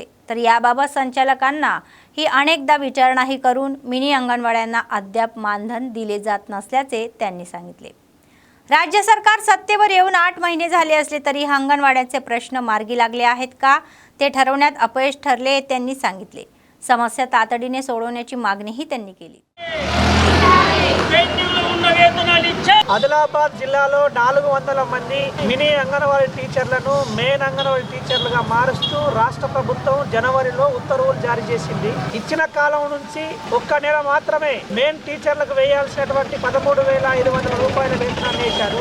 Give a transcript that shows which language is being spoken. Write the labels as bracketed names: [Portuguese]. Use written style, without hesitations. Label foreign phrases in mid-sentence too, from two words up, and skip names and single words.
[Marathi] तर याबाबत संचालकांना ही अनेकदा विचारणाही करून मिनी अंगणवाड्यांना अद्याप मानधन दिले जात नसल्याचे त्यांनी सांगितले. राज्य सरकार सत्तेवर येऊन 8 महिने झाले असले तरी अंगणवाड्यांचे प्रश्न मार्गी लागले आहेत का ते ठरवण्यात अपयश ठरले त्यांनी सांगितले. समस्या तातडीने सोडवण्याची मागणीही त्यांनी केली. [Telugu] ఆదిలాబాద్ జిల్లాలో 400 మంది మినీ అంగన్వాడీ టీచర్లను మెయిన్ అంగన్వాడీ టీచర్లుగా మారుస్తూ రాష్ట్ర ప్రభుత్వం జనవరిలో ఉత్తర్వులు జారీ చేసింది. ఇచ్చిన కాలం నుంచి ఒక్క నెల మాత్రమే [English] main teacherలకు [Telugu] వేయాల్సినటువంటి 13,500 రూపాయల వేతనాన్ని వేశారు.